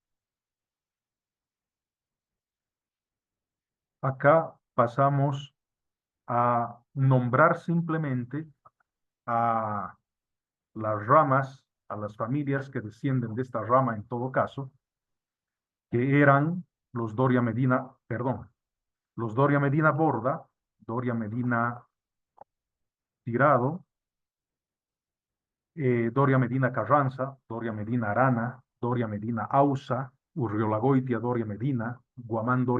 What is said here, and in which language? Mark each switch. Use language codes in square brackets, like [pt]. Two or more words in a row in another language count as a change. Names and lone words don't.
[es] Acá pasamos a nombrar simplemente a las ramas, a las familias que descienden de esta rama en todo caso, que eran los Doria Medina, los Doria Medina Borda, Doria Medina Tirado, Doria Medina Carranza, Doria Medina Arana, Doria Medina Ausa, Urriolagoitia Doria Medina, Guamán Doria